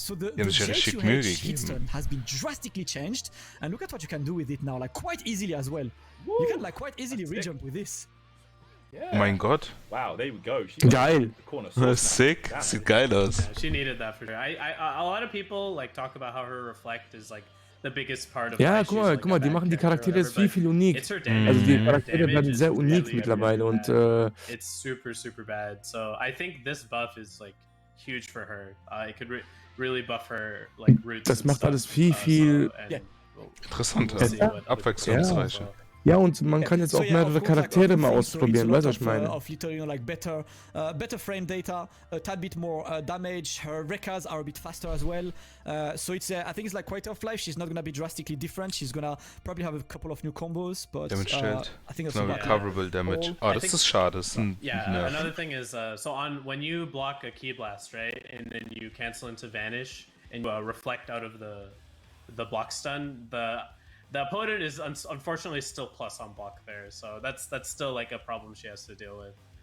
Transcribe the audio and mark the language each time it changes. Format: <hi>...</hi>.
<en>So the J2H hitstun has been drastically changed, and look at what you can do with it now, like quite easily as well. Woo! You can like quite easily rejump with this. Yeah.</en> <de>Oh mein Gott.</de> <en>Wow, there we go.</en> <de>Geil. Sick. Sieht geil aus.</de> <en>Yeah, she needed that for sure. A lot of people like talk about how her reflect is like the biggest part of</en> <de>ja, guck mal, die machen die Charaktere viel unique. Also die Charaktere werden sehr unique mittlerweile und</de> <en>it's super bad. So I think this buff is like huge for her. It could really buff her like roots.</en> <de>Das macht alles viel interessant, abwechslungsreich. Ja, und man kann jetzt auch mehrere Charaktere mal ausprobieren, weißt du, was ich meine?</de> <en>Of literally, like better frame data, a tad bit more damage. Her Rekkas are a bit faster as well. So it's, I think it's like quality of life. She's not gonna be drastically different. She's gonna probably have a couple of new combos, but I think it's no recoverable damage.</en> <de>Oh, das ist schade.</de> <en>Another thing is, so when you block a key blast, right, and then you cancel into vanish and you reflect out of the block stun, the opponent is unfortunately still plus on block there, so that's still like a problem she has to deal with.</en>